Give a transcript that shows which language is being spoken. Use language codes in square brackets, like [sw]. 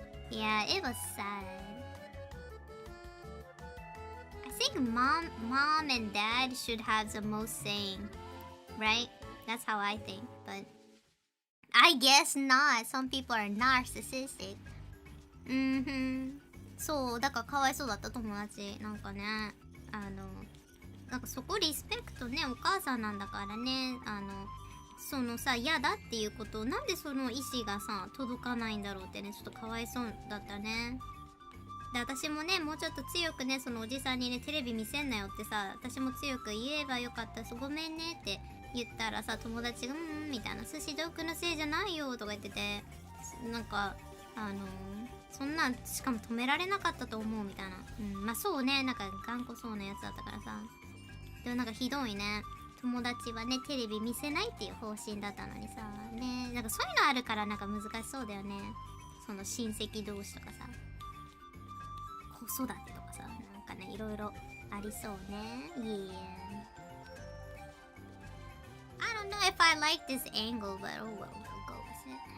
[en] Yeah, it was sad. I think mom and dad should have the most saying, right? That's how I think. But I guess not. Some people are narcissistic. [ja] そうだからかわいそうだった友達なんかね、なんかそこリスペクトね、お母さんなんだからね、そのさ嫌だっていうことをなんでその意思がさ届かないんだろうってね、ちょっとかわいそうだったね。で私もねもうちょっと強くねそのおじさんにねテレビ見せんなよってさ、私も強く言えばよかった、ごめんねって言ったらさ、友達がみたいな、寿司ドッグのせいじゃないよとか言ってて、なんかそんなんしかも止められなかったと思うみたいな。まあそうね、なんか頑固そうなやつだったからさ。でもなんかひどいね。友達はねテレビ見せないっていう方針だったのにさね、なんかそういうのあるからなんか難しそうだよね。その親戚同士とかさ、子育てとかさ、なんかねいろいろありそうね。 [en] Yeah. I don't know if I like this angle, but oh well, we'll go with it.